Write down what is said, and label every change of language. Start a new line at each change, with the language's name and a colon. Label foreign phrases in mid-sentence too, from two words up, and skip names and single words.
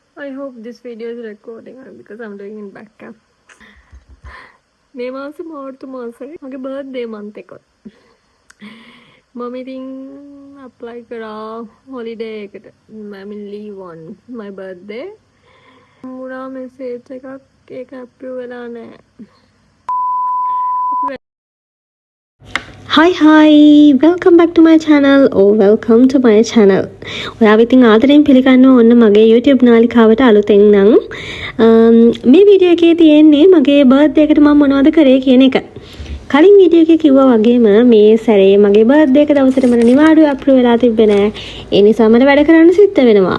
English: I hope this video is recording because I'm doing in back cam.
Sinhala: මේ මාසේ මාර්තු මාසයේ මගේ
English: birthday month
Sinhala: එක. මම ඉතින් apply කරා holiday එකට.
English: I'm in leave on my birthday.
Sinhala: මුරා message එකක් ඒක approve වෙලා නැහැ.
English: Hi, welcome back to my channel or welcome to my channel.
Sinhala: ඔයාව ඉතින් ආදරෙන් පිළිගන්නවා ඔන්න මගේ YouTube නාලිකාවට අලුතෙන් නම් මේ වීඩියෝ එකේ තියෙන්නේ මගේ බර්ත්ඩේ එකට මම මොනවද කරේ කියන එක. කලින් වීඩියෝ එකේ කිව්වා වගේම මේ සැරේ මගේ බර්ත්ඩේ එක දවසට මට නිවාඩුව අප්‍රූව් වෙලා තිබ්බේ නෑ. ඒ නිසා මට වැඩ කරන්න සිද්ධ වෙනවා.